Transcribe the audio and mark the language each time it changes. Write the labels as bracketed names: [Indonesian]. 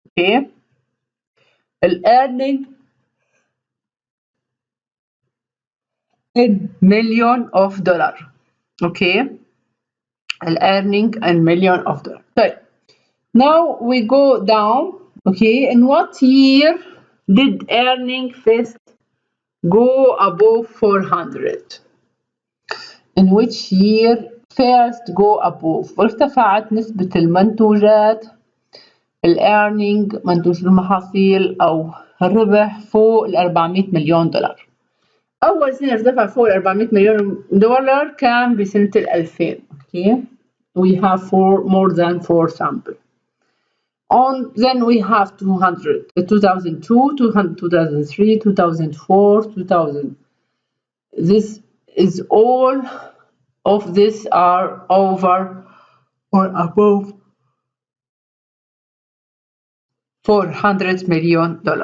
[English] Okay, earning in million of dollar. Okay, earning in million of dollar. So now we go down. Okay, in what year did earning first go above 400? In which year first go above؟ [Arabic] ارتفعت نسبة المنتوجات earning منتوج المحاصيل أو الربح فوق $400 مليون. أول سنة ارتفع فوق $400 مليون كان بسنة 2000. [English] Okay, we have more than 4 samples. Then we have 2002, 2003, 2004, 2000. This is all of this are over or above $400 million.